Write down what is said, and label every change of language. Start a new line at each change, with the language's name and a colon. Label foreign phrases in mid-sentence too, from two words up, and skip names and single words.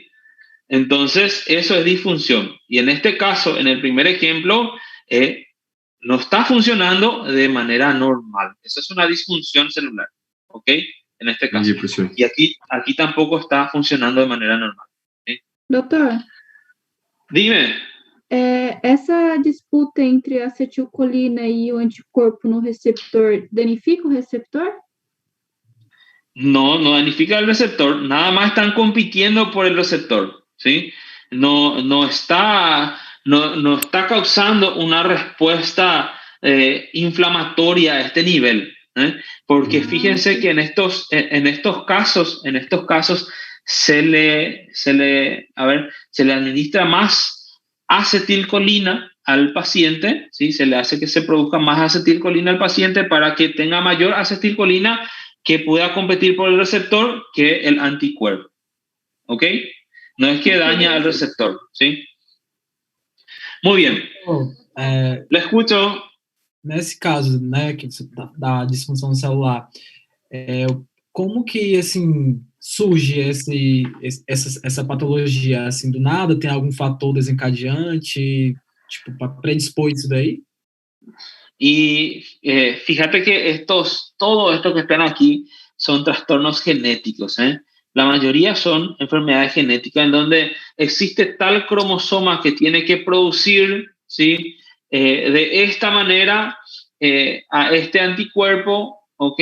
Spanish: Entonces, eso es disfunción. Y en este caso, en el primer ejemplo, no está funcionando de manera normal. Eso es una disfunción celular, ¿ok? En este caso. Y aquí tampoco está funcionando de manera normal. ¿Sí?
Portuguese: Doutor,
Spanish: Dime.
Portuguese: Essa disputa entre a acetilcolina e o anticorpo no receptor danifica o receptor?
Spanish: No, no danifica el receptor. Nada más están compitiendo por el receptor, ¿sí? No está causando una respuesta inflamatoria a este nivel, ¿eh? Porque fíjense que en estos casos se le administra más acetilcolina al paciente, ¿sí? Se le hace que se produzca más acetilcolina al paciente para que tenga mayor acetilcolina que pueda competir por el receptor que el anticuerpo, ¿ok? No es que daña al receptor, ¿sí? Muy bien. Le escucho.
Portuguese: Nesse caso, né, da disfunção celular, como que, assim, surge essa patologia, assim, do nada? Tem algum fator desencadeante, tipo, para predispor isso daí?
Spanish: Y fíjate que todo esto que están aquí son trastornos genéticos, ¿eh? La mayoría son enfermedades genéticas en donde existe tal cromosoma que tiene que producir, ¿sí? De esta manera a este anticuerpo, ¿ok?